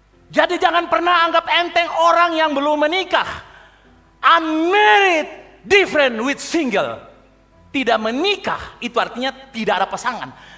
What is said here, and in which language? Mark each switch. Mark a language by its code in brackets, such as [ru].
[id] Jadi jangan pernah anggap enteng orang yang belum menikah. [en] Unmarried different with single. [id] Tidak menikah itu artinya tidak ada pasangan.